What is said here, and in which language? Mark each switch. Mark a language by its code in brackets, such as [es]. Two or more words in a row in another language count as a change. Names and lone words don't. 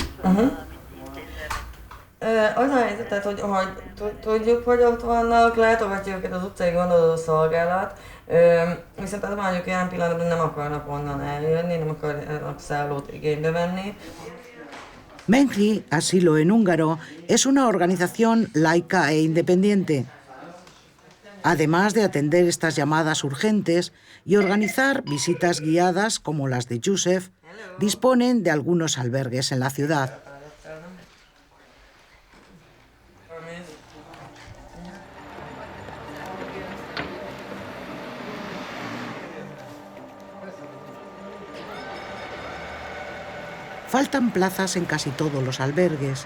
[hu] Az a helyzetet, hogy tudjuk, hogy ott vannak, látogatjuk őket az utcai gondozó szolgálat, viszont az mondjuk ilyen pillanatban nem akarnak onnan eljönni, nem akarnak szállót igénybe venni. [es] Menghi, Asilo en húngaro, es una organización laica e independiente. Además de atender estas llamadas urgentes y organizar visitas guiadas como las de Yusef, disponen de algunos albergues en la ciudad. Faltan plazas en casi todos los albergues.